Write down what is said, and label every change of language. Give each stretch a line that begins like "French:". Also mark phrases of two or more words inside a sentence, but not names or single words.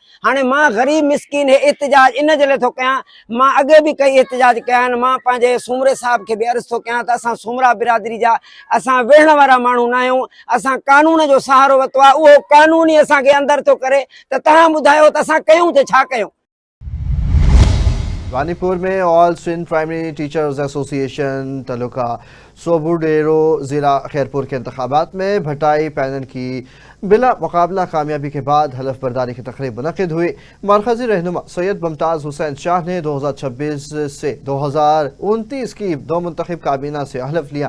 Sindhi: हाणे मां ग़रीब मिसकिन एहतिजाज इन जे लाइ थो कयां, मां अॻे बि कई एहतिजाज कया आहिनि। मां पंहिंजे सूमरे साहब खे बि अर्ज़ु थो कयां त असां सूमरा बिरादरी जा असां वेहण वारा माण्हू न आहियूं। असां कानून जो सहारो वरितो आहे, उहो कानून ई असांखे अंदरि थो करे, त तव्हां ॿुधायो त असां कयूं त छा कयूं।
Urdu: رانی پور میں آل سندھ پرائمری ٹیچرز ایسوسی ایشن تعلقہ سوبوڈیرو ضلع خیرپور کے انتخابات میں بھٹائی پینل کی بلا مقابلہ کامیابی کے بعد حلف برداری کی تقریب منعقد ہوئی۔ مرکزی رہنما سید ممتاز حسین شاہ نے 2026 سے 2029 کی 2 منتخب کابینہ سے حلف لیا۔